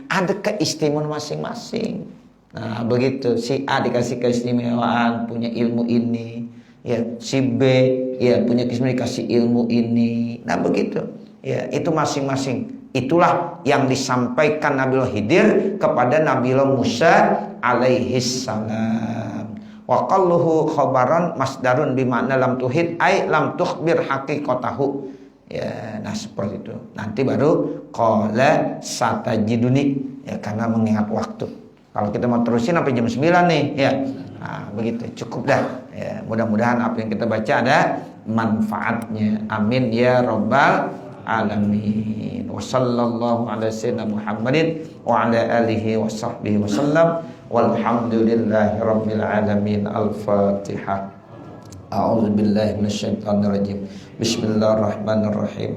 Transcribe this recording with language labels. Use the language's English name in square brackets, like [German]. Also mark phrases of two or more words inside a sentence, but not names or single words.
[Indonesian] Ada keistimewaan masing-masing. Nah, begitu. Si A dikasih keistimewaan, punya ilmu ini. Ya, si B ya punya keistimewaan, dikasih ilmu ini. Nah, begitu. Ya, itu masing-masing. Itulah yang disampaikan Nabi Khidir kepada Nabi Musa [Arabic] عليه السلام. وقوله خبرا مصدر بمعنى لم تحط أي لم تخبر حقيقته. [Indonesian] Ya, nah seperti itu. Nanti baru [Arabic] قال ستجدني, [Indonesian] ya karena mengingat waktu. Kalau kita mau terusin sampai jam 9 nih, ya. Nah, begitu. Cukup dah. Ya, mudah-mudahan apa yang kita baca ada manfaatnya. [Arabic] آمين يا رب العالمين. وصلى الله على سيدنا محمد وعلى آله وصحبه وسلم. والحمد لله رب العالمين. Al-Fatihah. أعوذ بالله من الشيطان الرجيم بسم الله الرحمن الرحيم.